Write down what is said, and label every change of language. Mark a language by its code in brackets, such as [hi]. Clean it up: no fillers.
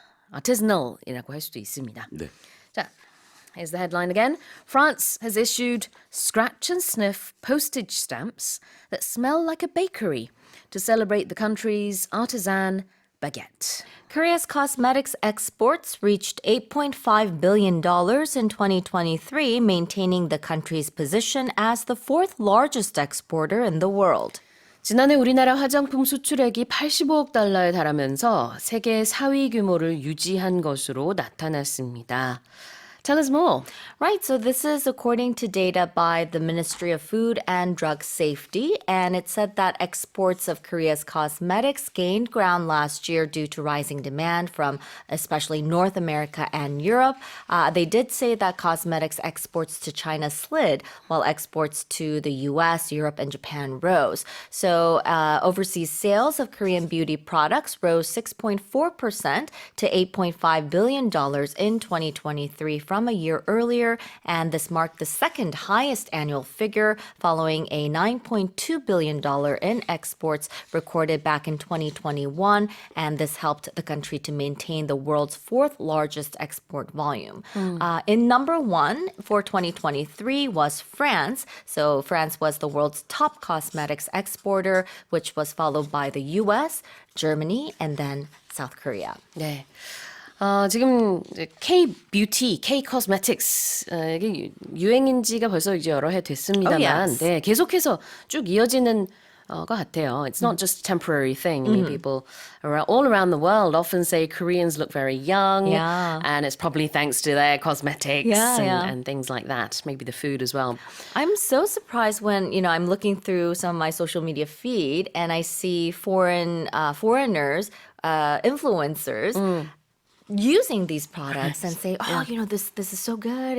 [ko] artisanal이라고 할 수도 있습니다. 네. [en] 자, here's the headline again. France has issued scratch and sniff postage stamps that smell like a bakery to celebrate the country's artisan baguette. Korea's cosmetics exports reached $8.5 billion in 2023, maintaining the country's position as the fourth largest exporter in the world. [ko] 지난해 우리나라 화장품 수출액이 85억 달러에 달하면서 세계 4위 규모를 유지한 것으로 나타났습니다. [en] Tell us more. Right, so this is according to data by the Ministry of Food and Drug Safety, and it said that exports of Korea's cosmetics gained ground last year due to rising demand from especially North America and Europe. They did say that cosmetics exports to China slid, while exports to the US, Europe, and Japan rose. So overseas sales of Korean beauty products rose 6.4% to $8.5 billion in 2023 from a year earlier, and this marked the second highest annual figure following a $9.2 billion in exports recorded back in 2021, and this helped the country to maintain the world's fourth largest export volume. In number one for 2023 was France. So France was the world's top cosmetics exporter, which was followed by the US, Germany, and then South Korea. [ko] 네. 지금 K-뷰티, K-코스메틱스 이게 유행인 지가 벌써 이제 여러 해 됐습니다만 [en] Oh, yes. [ko] 네, 계속해서 쭉 이어지는 것 같아요. [en] It's not just a temporary thing. I mean, people all around the world often say Koreans look very young. Yeah. And it's probably thanks to their cosmetics Yeah. and things like that. Maybe the food as well. I'm so surprised when, I'm looking through some of my social media feed and I see foreigners, influencers, using these products and say, oh, this is so good.